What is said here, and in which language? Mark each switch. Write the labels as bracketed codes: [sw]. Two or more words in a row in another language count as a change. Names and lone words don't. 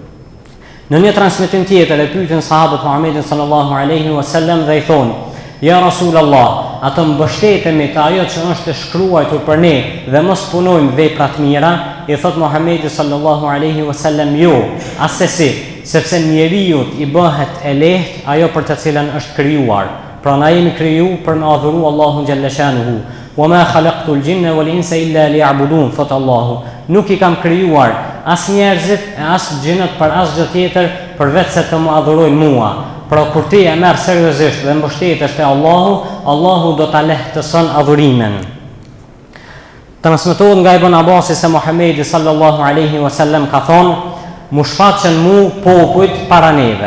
[sq] Në një transmetim tjetër e pyetën sahabët Muhamedit [ar] صلى الله عليه وسلم [sq] dhe i thonë: [ar] يا رسول الله, [sq] atë mbështetemi të ajo që është shkruar për ne dhe mos punojmë vepra të mira? I thot Muhamedi [ar] صلى الله عليه وسلم: [sq] Jo, asesi, sepse njeriu i bëhet e lehtë ajo për të cilën është krijuar. Pra na jemi kriju për me adhuru Allahun [ar] جل شأنه. وما خلقت الجن والإنس إلا ليعبدون, [sq] thot Allahu. Nuk i kam krijuar as njerëzit e as gjinët për as gjë tjetër përveç se të më adhurojnë mua. Pra kur ti e merr seriozisht dhe mbështetesh te Allahu, Allahu do ta lehtëson adhurimin. Transmetohet nga Ibn Abbasi se Muhamedi [ar] صلى الله عليه وسلم [sq] ka thonë: "Mu shfaqen mu popujt para neve."